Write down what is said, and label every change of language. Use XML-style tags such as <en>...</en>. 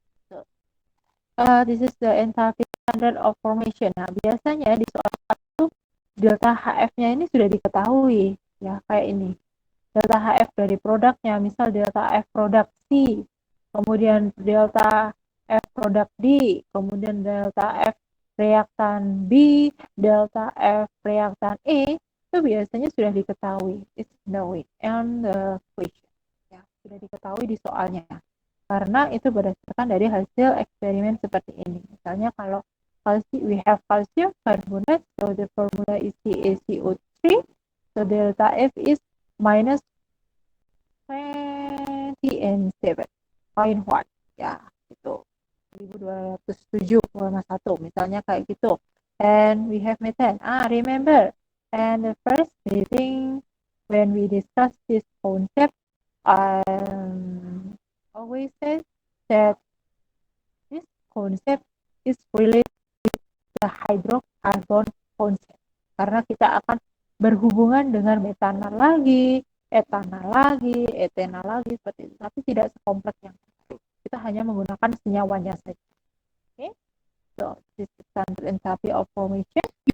<en>So, this is the enthalpy standard of formation.</en> <id>Nah, biasanya di soal satu delta HF-nya ini sudah diketahui, ya kayak ini. Delta HF dari produknya, misal delta F produk C, kemudian delta F produk D, kemudian delta F reaktan B, delta F reaktan E, itu biasanya sudah diketahui.</id> <en>It's known and the question.</en> <id>Ya, sudah diketahui di soalnya. Karena itu berdasarkan dari hasil eksperimen seperti ini. Misalnya kalau</id> <en>we have calcium carbonate, so the formula is CaCO3, so delta F is minus 20 and 7.1,</en> <id>ya itu 1207,1 misalnya kayak gitu.</id> <en>And we have methane. Remember, and the first meeting when we discuss this concept, always says that this concept is related with the hydrocarbon concept.</en> <id>Karena kita akan berhubungan dengan metanol lagi, etanol lagi, etanol lagi, seperti itu. Tapi tidak sekompleks yang tadi. Kita hanya menggunakan senyawanya saja.</id> <en>Okay? So, this is standard enthalpy of formation.</en>